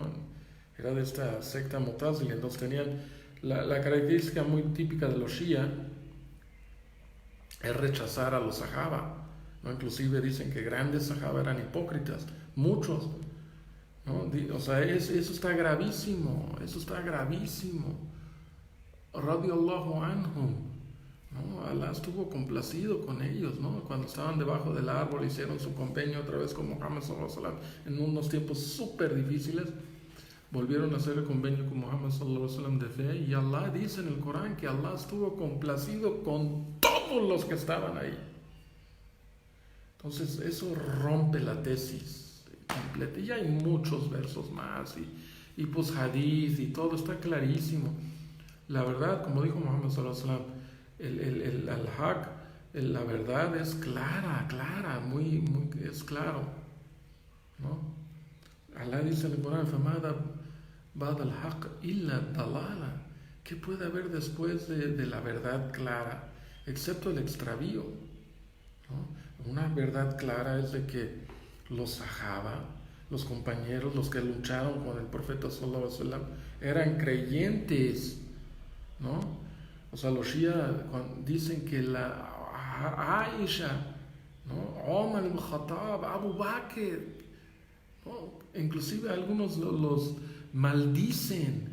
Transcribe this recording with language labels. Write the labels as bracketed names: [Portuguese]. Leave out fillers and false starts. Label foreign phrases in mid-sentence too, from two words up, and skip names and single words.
[Spanish] Era de esta secta Mutazili, entonces tenían la característica muy típica de los Shia es rechazar a los sahaba, ¿no? Inclusive dicen que grandes sahaba eran hipócritas, muchos, ¿no? O sea, eso está gravísimo, eso está gravísimo. [Arabic] رضي الله عنهم, [Spanish] ¿no? Alá estuvo complacido con ellos, ¿no? Cuando estaban debajo del árbol hicieron su convenio otra vez con Muhammad [Arabic] صلى الله عليه وسلم [Spanish] en unos tiempos súper difíciles. Volvieron a hacer el convenio con Muhammad [Arabic] صلى الله عليه وسلم [Spanish] de fe y Allah dice en el Corán que Allah estuvo complacido con todos los que estaban ahí. Entonces eso rompe la tesis completa y hay muchos versos más y pues hadith y todo está clarísimo. La verdad, como dijo Muhammad [Arabic] صلى الله عليه وسلم, [Spanish] el al-haq, la verdad es clara, muy, es claro, ¿no? Allah dice en el Corán, [Arabic] فَمَاذَا بَعْدَ الْحَقِّ إِلَّا الضَّلَالَ. [Spanish] ¿Qué puede haber después de la verdad clara? Excepto el extravío, ¿no? Una verdad clara es de que los sahaba, los compañeros, los que lucharon con el profeta [Arabic] صلى الله عليه وسلم, [Spanish] eran creyentes, ¿no? O sea, los Shia dicen que la Aisha, ¿no? Omar ibn Khattab, Abu Bakr, ¿no? Inclusive algunos los maldicen.